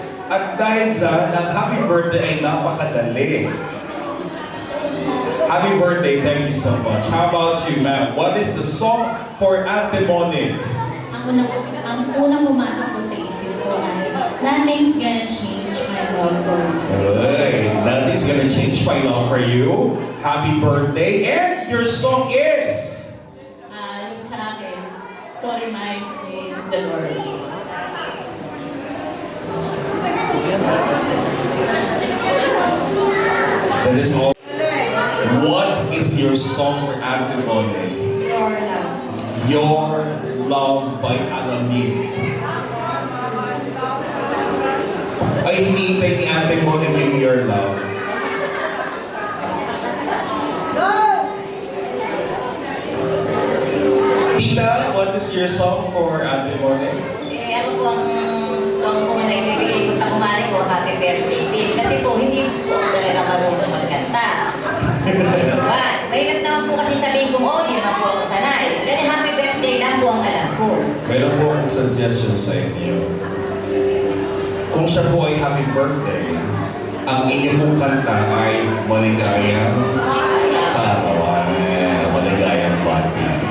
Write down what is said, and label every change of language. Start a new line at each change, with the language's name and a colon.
Filipino: At dahil dyan, ang happy birthday ay napakadali.
English: Happy birthday, thank you so much. How about you, ma'am? What is the song for Ate Monique?
Filipino: Ang unang pumasok ko sa isip ko ay
English: nothing's gonna change my love for you. Hey, nothing's gonna change my love for you. Happy birthday, and your song is?
Filipino: Yung sa akin,
English: to remind me the Lord. That is all. What is your song for Ate Monique? Your love. Your Love by Alamid.
Filipino: Ay, hinihintay ni Ate Monique yung Your Love.
English: Tita, what is your song for Ate Monique?
Filipino: Ano po ang song ko na ibibigay ko sa kumari ko, happy birthday din. Kasi po, hindi po talaga marunong magkanta. Mahirap naman po kasi sabihin kong, oh, hindi naman po ako sanay. Kaya happy birthday lang po ang alam ko. Meron po akong suggestion sa inyo. Kung siya po ay happy birthday, ang inyong pong kanta ay maligayang karawan, maligayang bati.